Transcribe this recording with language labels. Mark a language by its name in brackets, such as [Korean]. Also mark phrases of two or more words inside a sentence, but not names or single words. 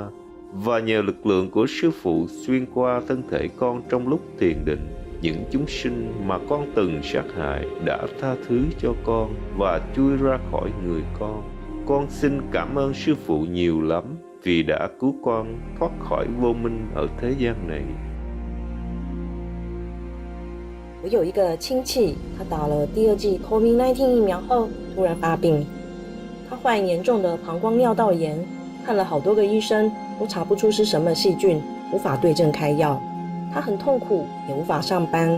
[Vietnamese] Và nhờ lực lượng của sư phụ xuyên qua thân thể con trong lúc thiền định, những chúng sinh mà con từng sát hại đã tha thứ cho con và chui ra khỏi người con. Con xin cảm ơn sư phụ nhiều lắm vì đã cứu con thoát khỏi vô minh ở thế gian này. [Chinese] 我有一个亲戚，他打了第2剂 COVID-19 疫苗后突然发病，他患严重的膀胱尿道炎，看了好多个医生都查不出是什么细菌，无法对症开药。他很痛苦，也无法上班。